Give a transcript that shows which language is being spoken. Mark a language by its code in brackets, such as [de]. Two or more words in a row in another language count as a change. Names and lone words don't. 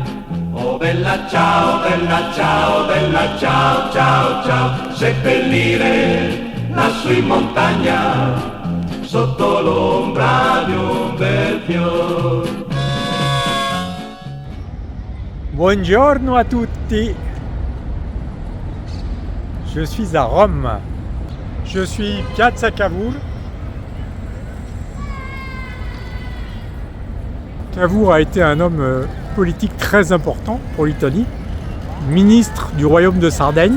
[it] Oh bella ciao, bella ciao, bella ciao, ciao, ciao, seppellire lassù in montagna, sotto l'ombra di un bel fior. Buongiorno a tutti. [fr] Je suis à Rome. Je suis Piazza Cavour. Cavour a été un homme politique très important pour l'Italie, ministre du royaume de Sardaigne.